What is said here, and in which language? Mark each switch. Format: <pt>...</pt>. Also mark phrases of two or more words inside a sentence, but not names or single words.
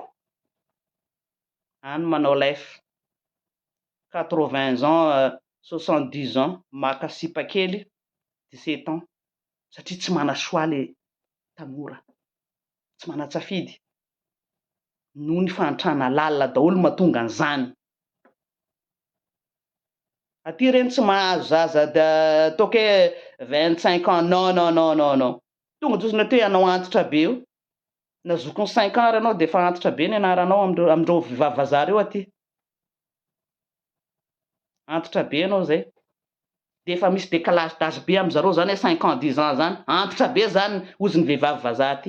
<mg>Any manao life</mg> <fr>80 ans 70 ans,</fr> <mg>maka sipa kely 17 ans. Satria tsy mana choix le tanora, tsy mana tsafidy. Noho ny fantrana lalina daholo mahatonga an'izany. Aty reny tsy mahazo zaza toke 25 ans,</mg> <fr>non non non non non.</fr> <mg>Tonga dosina teo ianao antitra be io. Na zokony 5 ans ianao dia efa antitra be ny anaranao amindreo vehivavy vazaha reo aty. Antitra be ianao zay. Dia efa misy</mg> <fr>décalage d'âge</fr> <mg>be amin'izareo zany</mg> <fr>5 ans 10 ans</fr> <mg>zany. Antitra be zany ozy ny vehivavy vazaha aty.</mg>